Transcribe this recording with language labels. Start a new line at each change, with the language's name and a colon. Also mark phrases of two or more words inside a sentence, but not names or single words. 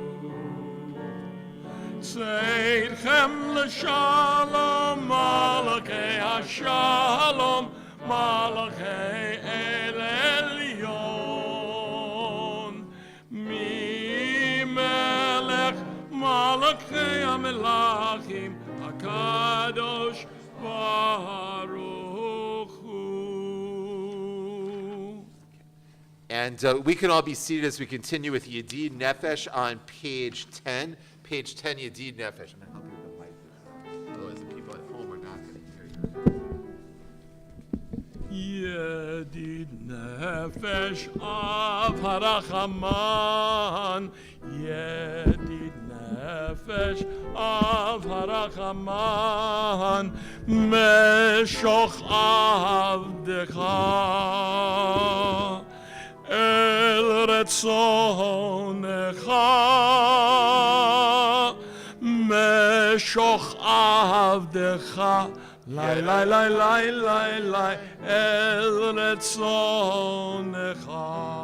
Hebrew: צאתכם לשלום, מלאכי השלום, מלאכי עליון. ממלך, מלכי המלכים, הקדוש ברוך הוא.
English: And we can all be seated as we continue with Yedid Nefesh on page 10. Page 10, Yedid Nefesh. I'm going to help you with the mic. Otherwise, the people at home are not going to hear you.
Hebrew: ידיד נפש אב הרחמן, ידיד נפש אב הרחמן, משוך עבדך, אל רצונך, משוך עבדך, Lai, lai, lai, lai, lai, lai, אל רצונך.